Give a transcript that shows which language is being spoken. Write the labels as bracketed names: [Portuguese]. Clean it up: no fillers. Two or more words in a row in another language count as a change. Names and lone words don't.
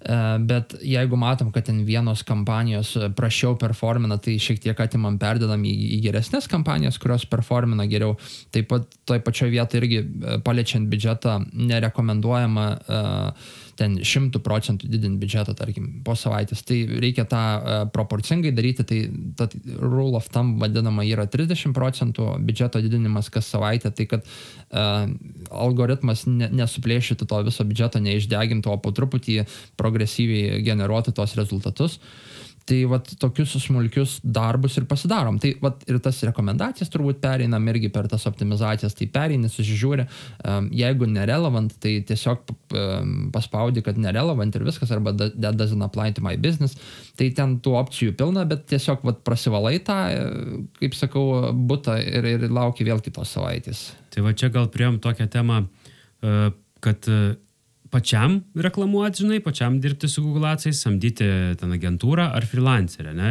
[Lithuanian] Bet jeigu matom, kad ten vienos kampanijos prašiau performina, tai šiek tiek atimam, perdedam į geresnės kampanijas, kurios performina geriau. Taip pat toj pačioje vietoje irgi paliečiant biudžetą nerekomenduojama ten 100% didinti biudžetą, tarkim, po savaitės. Tai reikia tą proporcingai daryti, tai ta [English] rule of thumb [Lithuanian] vadinama yra 30% biudžeto didinimas kas savaitę, tai kad algoritmas nesuplėšytų to viso biudžeto, neišdegintų, o po truputį progresyviai generuotų tos rezultatus. Tai vat tokius smulkius darbus ir pasidarom. Tai vat ir tas rekomendacijas turbūt pereinam irgi per tas optimizacijas, tai pereini, susižiūri. Jeigu nerelevant, tai tiesiog paspaudi, kad nerelevant ir viskas, arba [English] that doesn't apply to my business. [Lithuanian] Tai ten tų opcijų pilna, bet tiesiog vat prasivalai tą, kaip sakau, butą ir lauki vėl kitos savaitės. Tai va čia gal priėjom tokią temą, kad pačiam reklamuoti, žinai, pačiam dirbti su Google Ads'ais, samdyti ten agentūrą ar freelancerę, ne?